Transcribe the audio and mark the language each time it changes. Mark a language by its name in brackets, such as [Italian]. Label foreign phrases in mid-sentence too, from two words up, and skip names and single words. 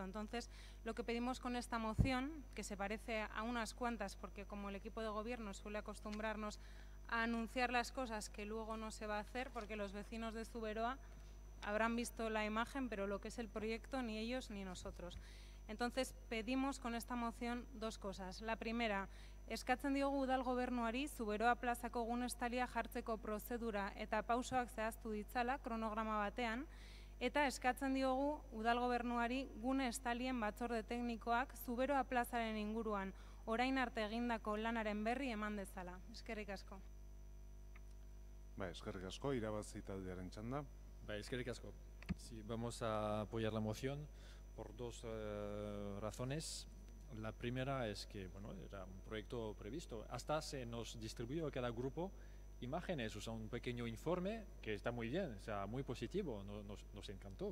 [Spanish] Entonces, lo que pedimos con esta moción, que se parece a unas cuantas, porque como el equipo de gobierno suele acostumbrarnos a anunciar las cosas que luego no se va a hacer, porque los vecinos de Zuberoa habrán visto la imagen, pero lo que es el proyecto ni ellos ni nosotros. Entonces, pedimos con esta moción dos cosas. La primera, [Basque] eskatzen diogu udal gobernuari Zuberoa plazako gune estalia jartzeko prozedura eta pausoak zehaztu ditzala kronograma batean, eta eskatzen diogu udal gobernuari gune estalien batzorde teknikoak Zuberoa plazaren inguruan orain arte egindako lanaren berri eman dezala. Eskerrik asko. Eskerrik asko, irabazi taldearen txanda. Eskerrik asko. [Spanish] Sí, vamos a apoyar la moción por dos razones. La primera es que, bueno, era un proyecto previsto. Hasta se nos distribuyó a cada grupo imágenes, o sea, un pequeño informe que está muy bien, o sea, muy positivo, nos encantó.